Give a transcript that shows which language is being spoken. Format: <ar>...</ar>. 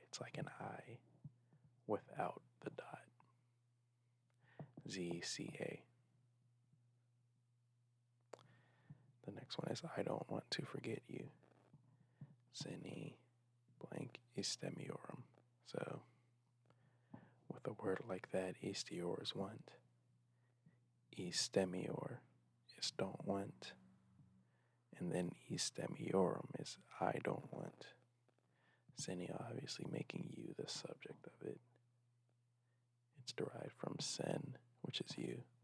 <en>It's like an I without the dot. ZCA. The next one is I don't want to forget you.</en> <tr>Seni blank istemiyorum.</tr> <en>So, with a word like that, istiyor is want.</en> <tr>Istemiyor</tr> <en>is don't want. And then</en> <tr>istemiorum</tr> <en>is I don't want. Seni obviously making you the subject of it. It's derived from sen, which is you.</en>